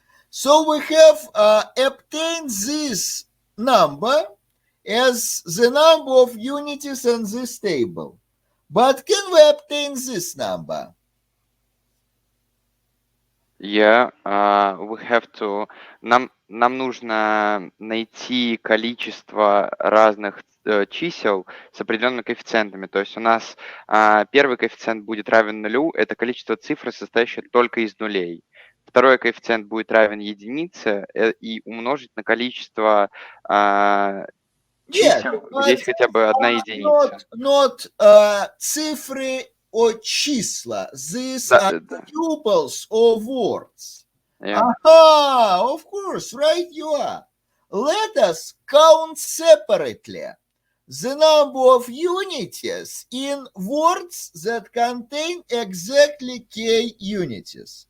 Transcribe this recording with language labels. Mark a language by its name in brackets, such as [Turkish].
[English] So we have obtained this number as the number of unities in this table. But can we obtain this number? Yeah, we have to... [Russian] Нам нужно найти количество разных чисел с определенными коэффициентами. То есть у нас первый коэффициент будет равен нулю, это количество цифр, состоящее только из нулей. Второй коэффициент будет равен единице и умножить на количество чисел, где есть хотя бы одна единица. [English] Not цифры or числа. These are tuples of words. Yeah. Aha, of course, right you are. Let us count separately the number of unities in words that contain exactly k unities.